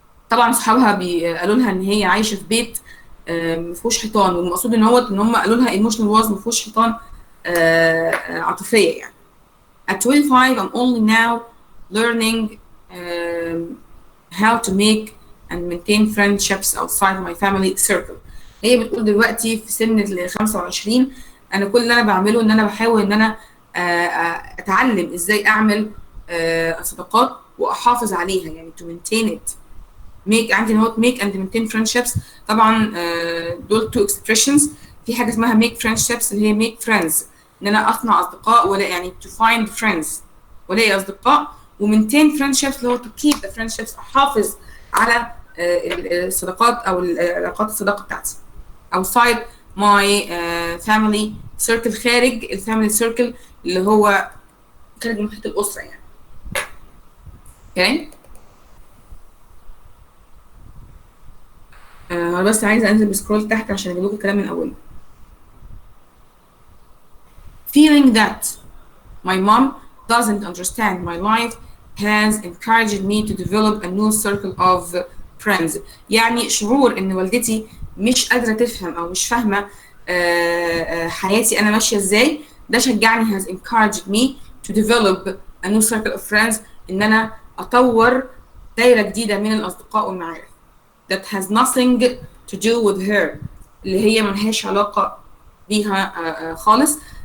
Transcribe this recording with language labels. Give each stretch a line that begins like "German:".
Arabic: طبعا صحابها قالوا لها ان هي عايشه في بيت ما فيهوش حيطان، والمقصود ان هم قالوا لها
English: emotional walls،
Arabic: ما فيهوش حيطان عاطفيه يعني.
English: At 25 I'm only now learning how to make and maintain friendships outside my family circle.
Arabic: هي بتقول دلوقتي في سن ال 25 انا كل اللي انا بعمله ان انا بحاول ان انا اتعلم ازاي اعمل صداقات واحافظ عليها، يعني
English: to maintain it.
Arabic: عندي نوت
English: make and maintain friendships.
Arabic: طبعا دول
English: two expressions.
Arabic: في حاجه اسمها
English: make friendships
Arabic: اللي هي
English: make friends،
Arabic: ان انا اصنع اصدقاء، ولا يعني
English: to find friends
Arabic: ولاقي اصدقاء. ومينتين friendships اللي هو
English: to keep the friendships،
Arabic: احافظ على الصداقات او العلاقات الصداقه بتاعتي
English: outside my family circle،
Arabic: خارج الفاميلي سيركل اللي هو خارج محيط الاسره يعني. اوكي. انا بس عايزه انزل بسكرول تحت عشان اجيب لكم الكلام من اوله.
English: Feeling that my mom doesn't understand my life has encouraged me to develop a new circle of friends.
Arabic: يعني شعور ان والدتي مش قادره تفهم او مش فاهمه حياتي انا ماشيه ازاي، ده شجعني
English: has encouraged me to develop a new circle of friends،
Arabic: ان انا اطور دايره جديده من الاصدقاء والمعارف.
English: that has nothing to do with her،
Arabic: اللي هي ملهاش علاقه بيها خالص.